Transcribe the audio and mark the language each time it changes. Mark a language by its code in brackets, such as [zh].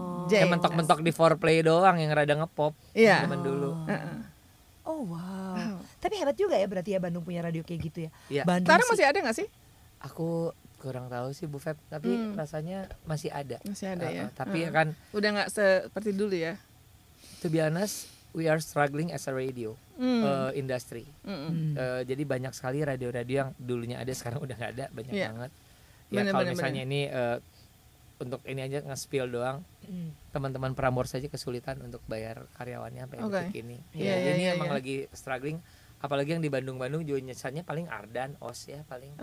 [id] Yang mentok-mentok di foreplay doang yang rada ngepop zaman dulu. Oh wow. Tapi hebat juga ya berarti ya Bandung punya radio kayak gitu ya. Bandung sekarang masih ada nggak sih? Aku kurang tahu sih Bu Feb, tapi rasanya masih ada. Masih ada ya. Tapi kan udah nggak seperti dulu ya. [en] To be honest, we are struggling as a radio industry. [id] Jadi banyak sekali radio-radio yang dulunya ada sekarang udah nggak ada, banyak banget. Ya kalau misalnya ini untuk ini aja nge-spill doang. Teman-teman Prambors saja kesulitan untuk bayar karyawannya sampai detik ini. Ini emang lagi struggling. Apalagi yang di Bandung-Bandung juga nyesannya paling Ardan, OS ya paling.